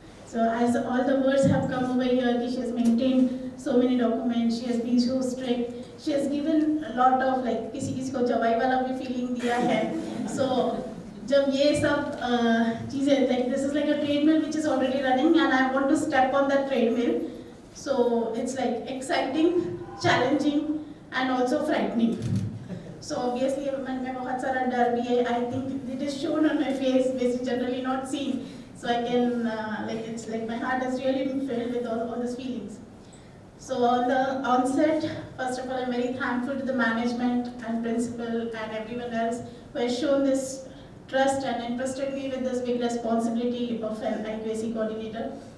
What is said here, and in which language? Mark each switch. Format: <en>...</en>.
<en>So as all the words have come over here, she has maintained so many documents, she has been so strict, she has given a lot of like</en> <hi>किसी को जवाई वाला भी</hi> <en>feeling दिया है. So</en> <hi>जब ये सब चीजें</hi> <en>like this is like a treadmill which is already running and I want to step on that treadmill. So it's like exciting, challenging and also frightening. So obviously</en> <hi>मन में बहुत सारा डर भी है.</hi> <en>I think it is shown on my face, which is generally not seen. So I can, it's like my heart is really filled with all these feelings. So on the onset, first of all, I'm very thankful to the management and principal and everyone else who has shown this trust and entrusted me with this big responsibility of an IQAC coordinator.</en>